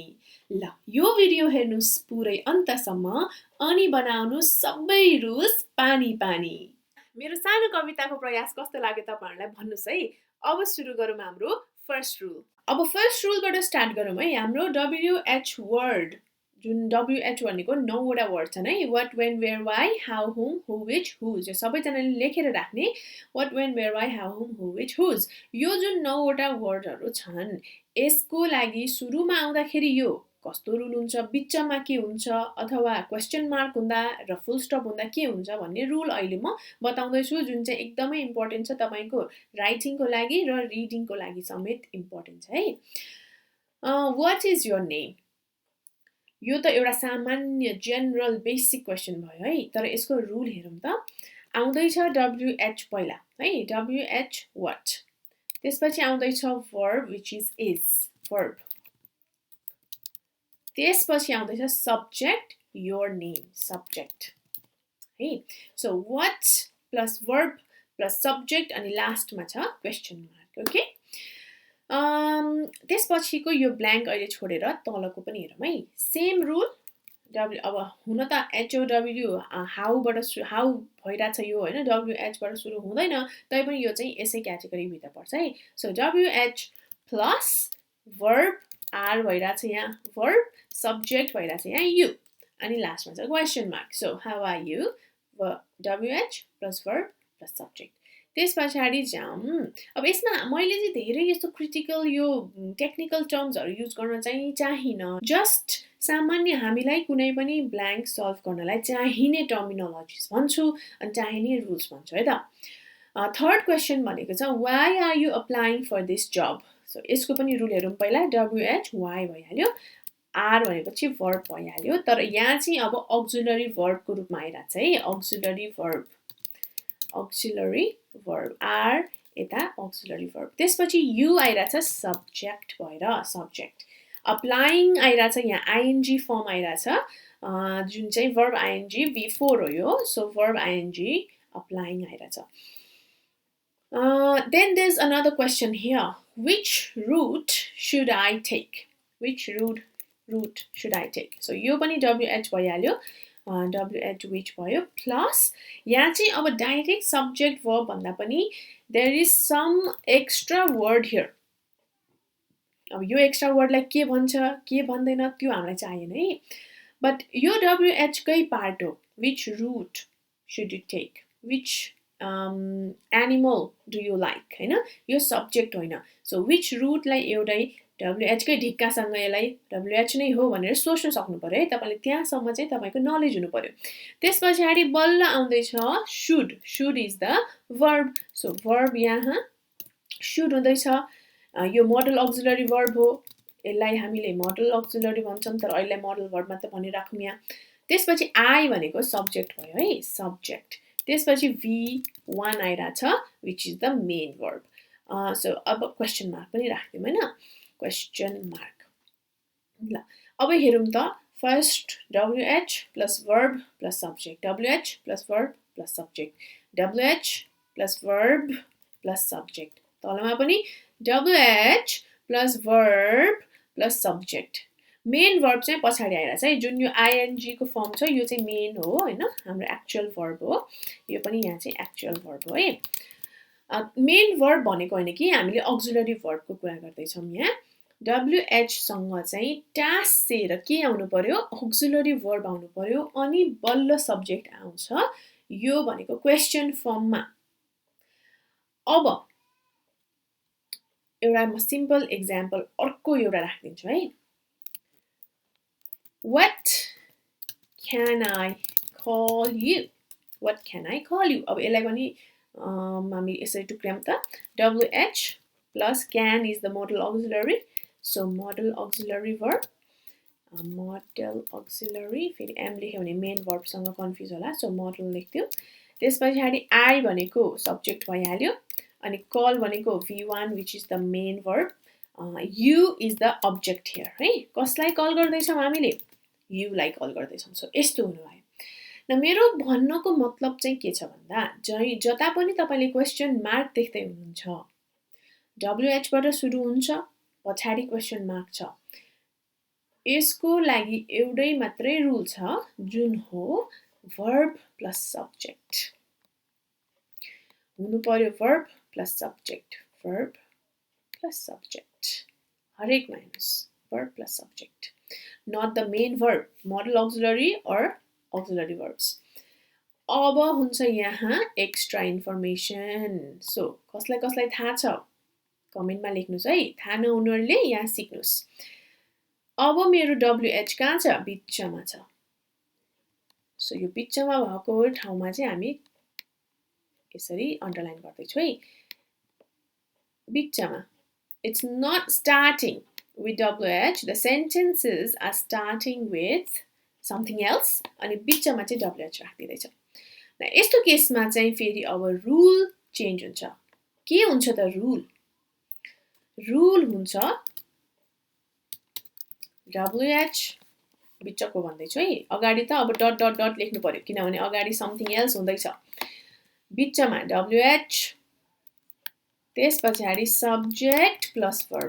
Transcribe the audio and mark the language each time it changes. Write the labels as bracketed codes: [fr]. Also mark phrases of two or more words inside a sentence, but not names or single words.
[ne] ल यो भिडियो हेर्नुस् पुरै अन्तसम्म अनि बनाउनुस् सबै रुस पानी पानी। मेरो सानो कविताको प्रयास कस्तो लाग्यो तपाईहरुलाई भन्नुस् है। अब सुरु गरौँ हाम्रो [en] first rule. [ne] अब फर्स्ट रुलबाट स्टार्ट गरौँ है। हाम्रो [en] WH word [ne] जुन WH भनेको 9 वटा वर्ड छन् है। [en] what when where why how whom who which whose [ne] यो सबैजनाले लेखेर राख्ने [en] what when where why how whom who which whose [ne] यो जुन 9 वटा वर्डहरु छन् यसको लागि सुरुमा आउँदाखेरि यो कस्तो रुल हुन्छ, बिचमा के हुन्छ अथवा [en] question mark [ne] हुँदा र [en] full stop [ne] हुँदा के हुन्छ भन्ने रुल अहिले म बताउँदै छु जुन चाहिँ एकदमै इम्पोर्टेन्ट छ तपाईको राइटिङको लागि र रिडिङको लागि समेत इम्पोर्टेन्ट छ है। [en] व्हाट इज योर नेम? [ne] यो त एउटा सामान्य [en] general basic question [ne] भयो है। तर यसको रुल हेरौँ त। आउँदैछ WH पहिला है, [en] WH what, [ne] त्यसपछि आउँदैछ verb [en] which is verb, [ne] त्यसपछि आउँदैछ [en] subject your name subject [ne] है। [en] so what plus verb plus subject [ne] अनि लास्टमा छ [en] question mark ओके। [ne] त्यसपछिको यो ब्ल्याङ्क अहिले छोडेर तलको पनि हेरौँ है। [en] same rule [ne] अब हुन त HOW हाउबाट हाउ भइराछ यो हैन, WH बाट सुरु हुँदैन तैपनि यो चाहिँ यसै क्याटेगोरी भित्र पर्छ है। सो [en] WH plus verb [ne] R भइराछ यहाँ verb, subject भइराछ यहाँ you अनि लास्टमा छ [en] question mark। so how are you WH plus verb plus subject। [ne] त्यसपछि जाम। अब यसमा मैले चाहिँ धेरै यस्तो क्रिटिकल यो टेक्निकल टर्म्सहरु युज गर्न चाहिँ चाहिन। जस्ट सामान्य हामीलाई कुनै पनि ब्ल्याङ्क सल्भ गर्नलाई चाहिने टर्मिनोलोजिस भन्छु अनि चाहिने रुल्स भन्छु है त। [en] third question [ne] भनेको छ [en] why are you applying for this job? [ne] सो यसको पनि रुल हेरौँ पहिला। WH why भइहाल्यो, R भनेपछि verb भइहाल्यो, तर यहाँ चाहिँ अब [en] auxiliary verb [ne] को रूपमा आइराछ है। [en] auxiliary verb R यता auxiliary verb, [ne] त्यसपछि you आइराछ subject भएर subject, applying आइराछ यहाँ [en] ing form [ne] आइराछ जुन चाहिँ [en] verb ing V4 [ne] हो यो। [en] so verb ing applying आइराछ। then there's another question here, which route should I take? which route should I take? [ne] so यो पनि WH भइहाल्यो, WH which भयो प्लस यहाँ चाहिँ अब [en] direct subject verb [ne] भन्दा पनि [en] there is some extra word here। [ne] अब यो एक्स्ट्रा वर्डलाई के भन्छ के भन्दैन त्यो हामीलाई चाहिएन है। बट यो WH कै पार्ट हो। [en] which route should you take? which animal do you like [ne] हैन, यो सब्जेक्ट होइन। सो [en] which route [ne] लाई एउटै WH कै ढिक्कासँग यसलाई WH नै हो भनेर सोच्न सक्नु पर्यो है तपाईले, त्यहाँसम्म चाहिँ तपाईको नलेज हुनु पर्यो। त्यसपछि बल्ल आउँदैछ [en] should। should is the verb। [ne] सो verb यहाँ should हुँदैछ। यो [en] model auxiliary verb [ne] हो, यसलाई हामीले [en] model auxiliary [ne] भन्छौं तर अहिले [en] model verb [ne] मात्र भनिराखौँ यहाँ। त्यसपछि I भनेको सब्जेक्ट भयो है, सब्जेक्ट। त्यसपछि V1 आइराछ [en] which is the main verb। [ne] सो अब [en] question mark [ne] पनि राख्दियौँ हैन, [en] question mark. [ne] ल अब हेरौँ त। [en] फर्स्ट WH plus verb plus subject, WH plus verb plus subject, WH plus verb plus subject, [ne] तलमा पनि [en] WH plus verb plus subject। [ne] मेन verb चाहिँ पछाडी आइराछ है, जुन यो ing को फर्म छ यो चाहिँ मेन हो हैन, हाम्रो एक्चुअल verb हो। यो पनि यहाँ चाहिँ एक्चुअल verb हो है। मेन verb भनेको हैन कि हामीले [en] auxiliary verb [ne] को कुरा गर्दै छौं यहाँ। WH सँग चाहिँ टाँसेर के आउनु पर्यो, [en] auxiliary verb [ne] आउनु पर्यो अनि बल्ल सब्जेक्ट आउँछ। यो भनेको क्वेशन फर्ममा। अब एउटा म [en] simple example [ne] अर्को एउटा राख्दिन्छु है। [en] What can I call you? What can I call you? [ne] अब यसलाई पनि हामी यसरी टुक्र्याम त। [en] WH plus can is the modal auxiliary, so modal auxiliary verb, modal auxiliary [ne] फेरि M लेख्यो भने मेन verb सँग कन्फ्युज होला, [en] so modal लेख्दियौ। [ne] त्यसपछि I भनेको सब्जेक्ट भइहाल्यो अनि call भनेको V1 [en] which is the main verb, you is the object here [ne] है कसलाई कल गर्दैछौँ हामीले युलाई कल गर्दैछौँ सो यस्तो हुनु भयो न मेरो भन्नको मतलब चाहिँ के छ भन्दा जता पनि तपाईले [en] question mark [ne] देख्दै हुनुहुन्छ WH बाट सुरु हुन्छ पछाडी [en] question mark [ne] छ यसको लागि एउटै मात्रै रुल छ जुन हो [en] verb plus subject [ne] हुनु पर्यो [en] verb plus subject verb plus subject [ne] हरेकमा हेर्नुस् [en] verb plus subject not the main verb model auxiliary or auxiliary [ne] verbs अब हुन्छ यहाँ [en] extra information [ne] सो कसलाई थाहा छ कमेन्टमा लेख्नुस् है थाहा नहुनेहरुले यहाँ सिक्नुस् अब मेरो WH कहाँ छ बिचमा छ सो यो बिचमा भएको ठाउँमा चाहिँ हामी यसरी अन्डरलाइन गर्दैछु है बिचमा [en] it's not starting with WH the sentences are starting with something else [ne] अनि बिचमा चाहिँ WH राख्दिदैछौँ न यस्तो केसमा चाहिँ फेरि अब रुल चेन्ज हुन्छ के हुन्छ त रुल हुन्छ WH बिचको भन्दैछु है अगाडि त अब [en] dot dot dot [ne] लेख्नु पर्यो किनभने अगाडि [en] something else [ne] हुँदैछ बिचमा WH त्यसपछि [en] subject plus